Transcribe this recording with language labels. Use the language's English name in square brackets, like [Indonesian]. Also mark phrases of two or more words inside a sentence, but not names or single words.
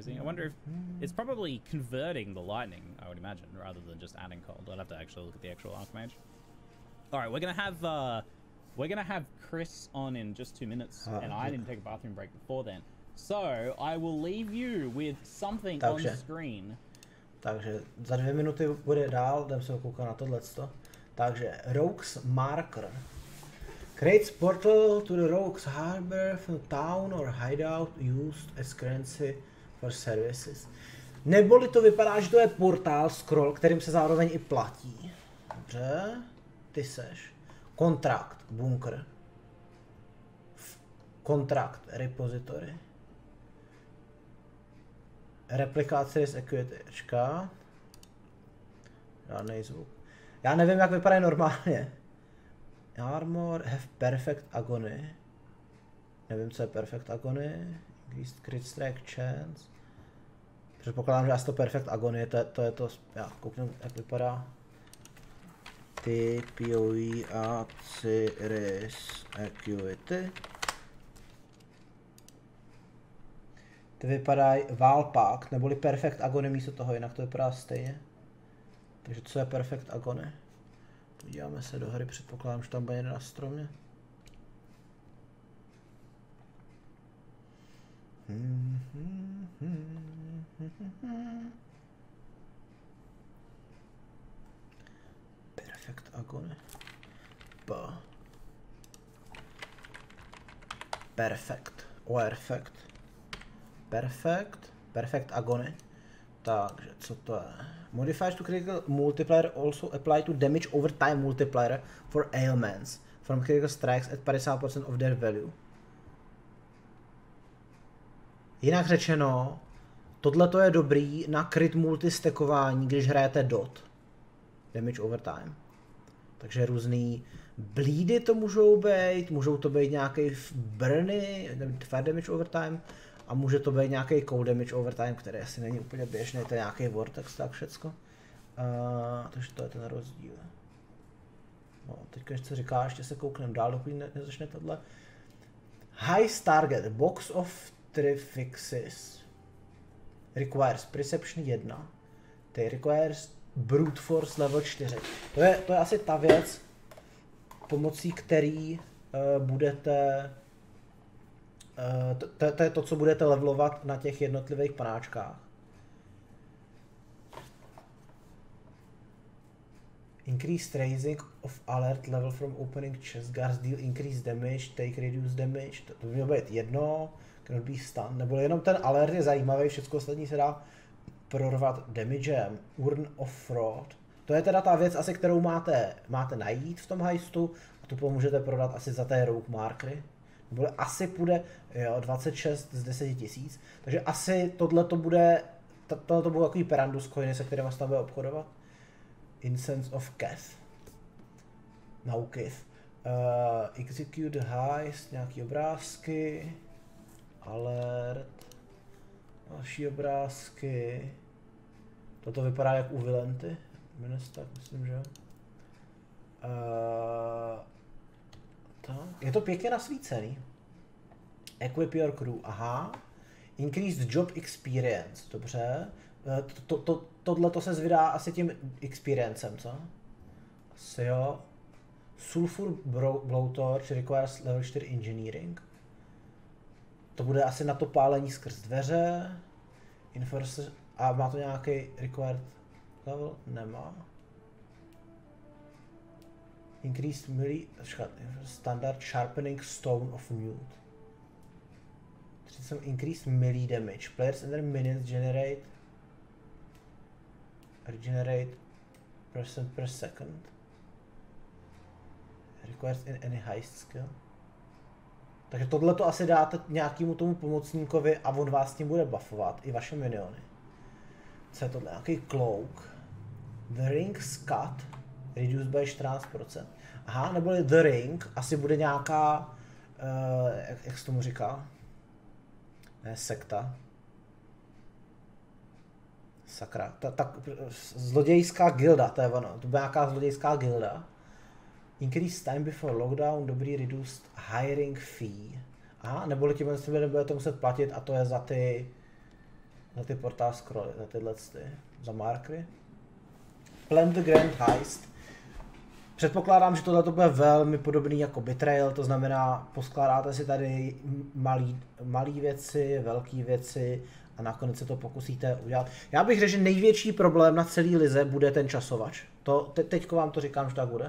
[English] I wonder if it's probably converting the lightning, I would imagine, rather than just adding cold. I'd have to actually look at the actual Archmage. All right, we're gonna have Chris on in just 2 minutes, and I didn't take a bathroom break before then. So I will leave you with something on screen. [Czech] Takže za 2 minuty bude dál, jdem se koukat na tohleto. Takže Rogue's Marker. [English] Creates portal to the Rogue's Harbor from town or hideout used as currency for services. [Czech] Neboli to vypadá, že to je portál, scroll, kterým se zároveň i platí. Dobře, ty seš. Kontrakt, bunkr. Kontrakt, repository. Replikace z equity-čka. Žádnej zvuk. Já nevím, jak vypadají normálně. [English] Armor, have perfect agony. [Czech] Nevím, co je [English] perfect agony. Increased crit strike chance. [Czech] Předpokládám, že asi to [English] perfect agony, [Czech] to je to, já kouknu, jak vypadá. Ty, POE a Ciris Acuity. Ty vypadají Valpak, neboli [English] perfect agony [Czech] místo toho, jinak to vypadá stejně. Takže co je [English] perfect agony? [Czech] Podíváme se do hry, předpokládám, že tam bude jeden na stromě. [English] Perfect agony. Perfect. Perfect. Perfect agony. [Czech] Takže co to je? [English] Modifiers to critical multiplier also apply to damage over time multiplier for ailments from critical strikes at 50% of their value. [Czech] Jinak řečeno, tohle je dobrý na crit multistekování, když hrajete dot. [English] Damage over time. [Czech] Takže různý Bleedy to můžou to být nějaký burny, [English] fire damage overtime, [Czech] a může to být nějaký [English] cold damage overtime, [Czech] který asi není úplně běžný, to je nějaký vortex, tak všecko. Takže to je ten rozdíl. No, teďka něco říká, ještě se koukneme dál, dokud nezačne tohle. [English] Heist target, box of 3 fixes. Requires perception 1. Ty requires brute force level 4. [Czech] To je asi ta věc, pomocí který budete... To je to, co budete levelovat na těch jednotlivých panáčkách. [English] Increased raising of alert level from opening chest guards, deal increased damage, take reduced damage, [Czech] to by mělo být jedno, [English] cannot be stun, [Czech] nebo jenom ten alert je zajímavý, všechno ostatní se dá prorvat damagem, [English] urn of fraud. [Czech] To je teda ta věc asi, kterou máte najít v tom heistu a tu pomůžete prodat asi za té rogue markery. Nebo asi půjde, jo, 26 z 10 000, takže asi tohleto bude takový perandus coiny, se kterým se tam bude obchodovat. [English] Incense of Keth. Naukith. Execute heist, [Czech] nějaký obrázky. Alert. Další obrázky. Toto vypadá jak u Vilenty. Tak myslím, že je to pěkně nasvícený. [English] Equip your crew, aha. Increased job experience, [Czech] dobře. Tohle se zvydá asi tím experiencem, co? Asi jo. [English] Sulfur blowtorch requires level 4 engineering. [Czech] To bude asi na to pálení skrz dveře. Enforcer, a má to nějaký required level? Nemá. [English] Increased melee, standard sharpening stone of mute. Some increased melee damage. Players and their minions regenerate percent per second. Requires in any heist skill. [Czech] Takže tohle to asi dáte nějakému tomu pomocníkovi a on vás tím bude buffovat, i vaše miniony. Co je tohle? Nějaký cloak. [English] The ring's cut. Reduced by 14%. [Czech] Aha, neboli [English] the ring, [Czech] asi bude nějaká, jak se tomu říká? Ne, sekta. Sakra, zlodějská gilda, to je ono, to bude nějaká zlodějská gilda. [English] Increase time before lockdown, dobrý reduced hiring fee. [Czech] Aha, neboli tím nebudete muset platit a to je za ty portál scrolly, za tyhle za markery. [English] Plan the grand heist. [Czech] Předpokládám, že tohle bude velmi podobný jako Betrayal, to znamená, poskládáte si tady malé věci, velké věci a nakonec se to pokusíte udělat. Já bych řekl, že největší problém na celý lize bude ten časovač. Teďko vám to říkám, že tak bude.